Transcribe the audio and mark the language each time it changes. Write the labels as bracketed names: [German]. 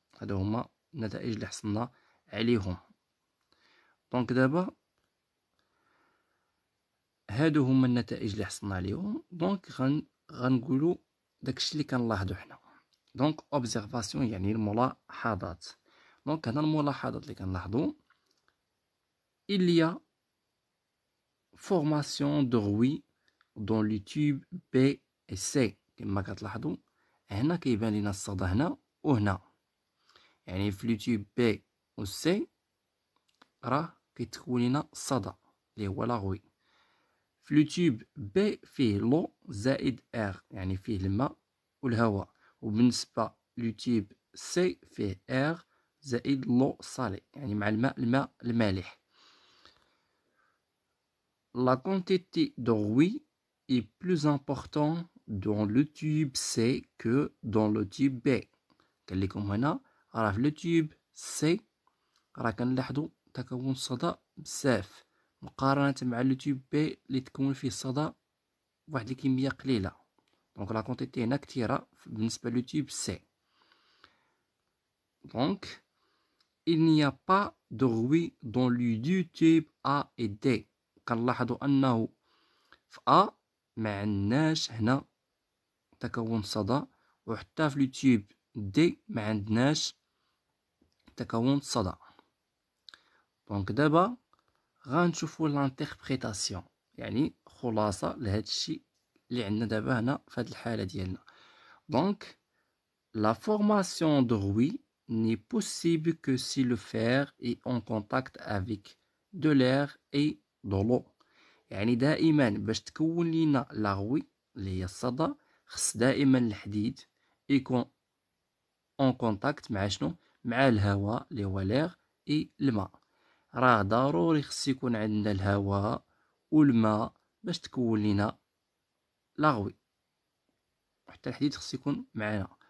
[Arabic] هادو هما النتائج اللي حصلنا عليهم. دونك دابا هادو هما النتائج اللي حصلنا عليهم. دونك غنقولوا داكشي اللي كنلاحظوا حنا. دونك اوبزرفاسيون يعني الملاحظات. دونك هنا الملاحظات اللي كنلاحظوا: [French] il y a formation de rouille dans les tubes B et C. [Arabic] كما كتلاحظوا هنا كيبان لنا الصدى هنا وهنا، يعني في لي تيوب بي و سي راه كيتكون لنا الصدى اللي هو لا غوي. في لي تيوب بي فيه لو زائد ار، يعني فيه الماء والهواء. وبالنسبة لي تيوب سي فيه ار زائد لو صالي، يعني مع الماء المالح. [French] La quantité de rouille est plus importante dans le tube C que dans le tube B. [Arabic] قال لكم هنا راه في لو تيوب سي راه كنلاحظوا تكون الصدى بزاف مقارنة مع لو تيوب بي اللي تكون فيه الصدى بواحد الكمية قليلة. دونك لا كونتيتي هنا كثيرة بالنسبة لو تيوب سي. [French] دونك il n'y a pas de rouille dans les deux tubes A et D. [Arabic] كنلاحظوا أنه في A ما عندناش هنا تكون صدى، وحتى في لو تيوب دي ما عندناش تكون صدى. دونك دابا غنشوفوا لانتربريتاسيون، يعني خلاصة لهاد الشيء اللي عندنا دابا هنا في هاد الحالة ديالنا. [French] دونك la formation de rouille n'est possible que si le fer est en contact avec de l'air et de l'eau. [Arabic] يعني دائما باش تكون لينا لا غوي اللي هي الصدى، خص دائما الحديد يكون اون كونتاكت مع شنو؟ مع الهواء اللي هو لير اي الماء. راه ضروري خص يكون عندنا الهواء والماء باش تكون لينا لا غوي، حتى الحديد خص يكون معنا.